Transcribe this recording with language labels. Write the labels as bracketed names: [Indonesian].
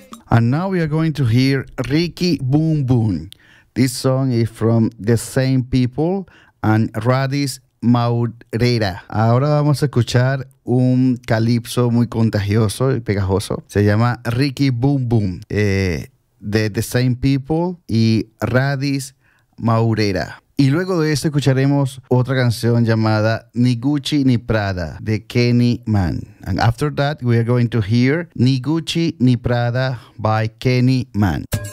[English] And now we are going to hear Ricky Boom Boom. This song is from the same people and Radis Maurera. [Spanish] Ahora vamos a escuchar un calipso muy contagioso y pegajoso. Se llama Ricky Boom Boom, de the same people y Radis Maurera. Y luego de eso escucharemos otra canción llamada Ni Gucci Ni Prada de Kenny Man. [English] And after that we are going to hear Ni Gucci Ni Prada by Kenny Man.